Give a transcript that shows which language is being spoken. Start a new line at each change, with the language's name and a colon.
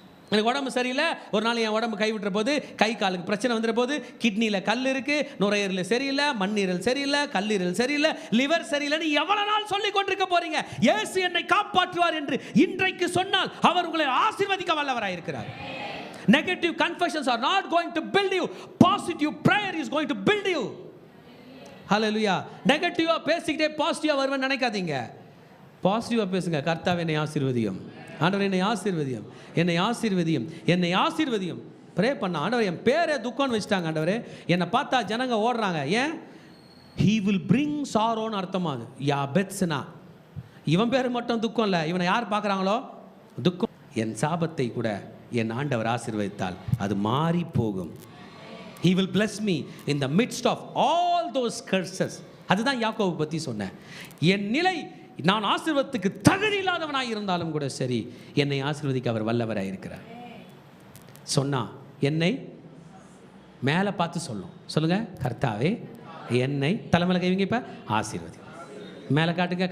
Tamil: எனக்கு உடம்பு சரியில்லை, ஒரு நாள் என் உடம்பு கை விட்டுற போது, கை காலுக்கு பிரச்சனை வந்துற போது, கிட்னியில் கல் இருக்கு, நுரையீரல் சரியில்லை, மண்ணீரல் சரியில்லை, கல்லீரல் சரியில்லை, லிவர் சரியில்லைன்னு எவ்வளவு நாள் சொல்லிக் கொண்டிருக்க போறீங்க? இயேசு என்னை காப்பாற்றுவார் என்று இன்றைக்கு சொன்னால் அவர் உங்களை ஆசீர்வதிக்க வல்லவராய் இருக்கிறார்.
English: Negative confessions are not going to build you. Positive prayer is going to build you. Hallelujah.
Tamil: நெகட்டிவா பேசிக்கிட்டே பாசிட்டிவா வருவேன் நினைக்காதீங்க. பாசிட்டிவா பேசுங்க. கர்த்தாவே என்னை ஆசீர்வதியும், ஆண்டவர் என்னை ஆசீர்வதியும், என்னை ஆசீர்வதியும், என்னை ஆசீர்வதியும். ப்ரே பண்ண. ஆண்டவர் என் பேரே துக்கம்னு வச்சுட்டாங்க. ஆண்டவரே என்னை பார்த்தா ஜனங்க ஓடுறாங்க. ஏன்?
English: he will bring sorrowன்னு
Tamil: அர்த்தமாகுது. யாபெத்ஸ்னா இவன் பேர் மட்டும் துக்கம் இல்லை, இவனை யார் பார்க்குறாங்களோ துக்கம். என் சாபத்தை கூட என் ஆண்டவர் ஆசீர்வதித்தால் அது மாறி போகும்.
English: he will bless me in the midst of all those curses.
Tamil: அதுதான் யாக்கோபு பற்றி சொன்னேன். என் நிலை, நான் ஆசீர்வாதத்துக்கு தகுதி இல்லாதவனாக இருந்தாலும் கூட சரி, என்னை ஆசீர்வதிக்க அவர் வல்லவராக இருக்கிறார். சொன்னா என்னை மேலே பார்த்து சொல்லும். சொல்லுங்க, கர்த்தாவே என்னை, தலைமையில் கைவிங்க. இப்போ ஆசீர்வதி மேலே காட்டுங்க.